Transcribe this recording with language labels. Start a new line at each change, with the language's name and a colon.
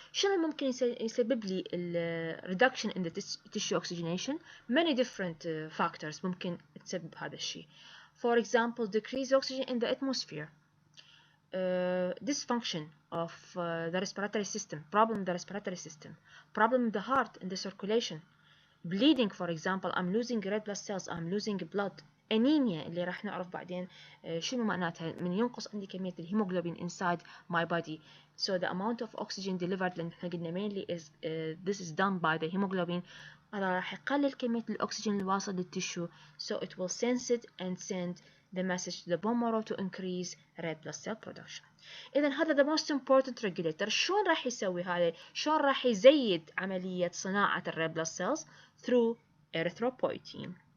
Arabic: شنو ممكن يسبب لي
English: reduction in the tissue oxygenation؟ Many different factors
Arabic: ممكن تسبب هذا الشيء.
English: For example, decreased oxygen in the atmosphere, dysfunction of the respiratory system, problem in the respiratory system, problem in the heart, in the circulation, bleeding. For example, I'm losing red blood cells, I'm losing blood.
Arabic: anemia اللي راح نعرف بعدين شنو معناتها من ينقص عندي كمية الهيموغلوبين
English: inside my body. So the amount of oxygen delivered
Arabic: لأن احنا قلنا
English: mainly is this is done by the hemoglobin.
Arabic: هذا راح يقلل كمية الأكسجين اللي واصل للتشو,
English: so it will sense it and send the message to the bone marrow to increase red blood cell production.
Arabic: إذا هذا
English: the most important regulator.
Arabic: شلون راح يسوي هذا؟ شلون راح يزيد عملية صناعة
English: red blood cells؟ through erythropoietin.